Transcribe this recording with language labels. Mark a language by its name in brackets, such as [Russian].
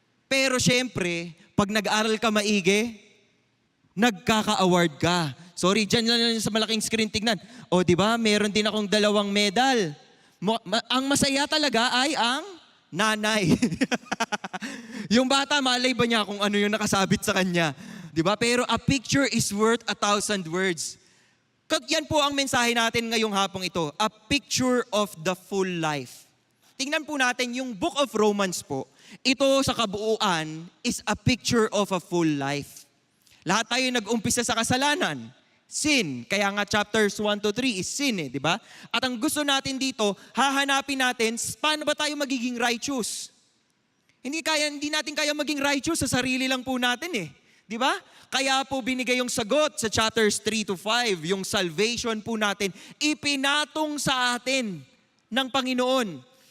[Filipino] Pero syempre, pag nag-aral ka maigi, nagkaka-award ka. Sorry, dyan lang sa malaking screen tignan. O di ba, meron din akong 2 medal. Ang masaya talaga ay ang nanay. Yung bata, malay ba niya kung ano yung nakasabit sa kanya? Diba? [English] Pero a picture is worth 1,000 words. [Filipino] Yan po ang mensahe natin ngayong hapong ito. [English] A picture of the full life. [Filipino] Tingnan po natin yung [English] Book of Romans po. [Filipino] Ito sa kabuuan [English] is a picture of a full life. [Filipino] Lahat tayo nag-umpisa sa kasalanan. Sin. Kaya nga chapters 1 to 3 is sin di ba? At ang gusto natin dito, hahanapin natin, paano ba tayo magiging righteous? Hindi natin kaya maging righteous sa sarili lang po natin Di ba? Kaya po binigay yung sagot sa chapters 3 to 5, yung salvation po natin, ipinatong sa atin ng Panginoon.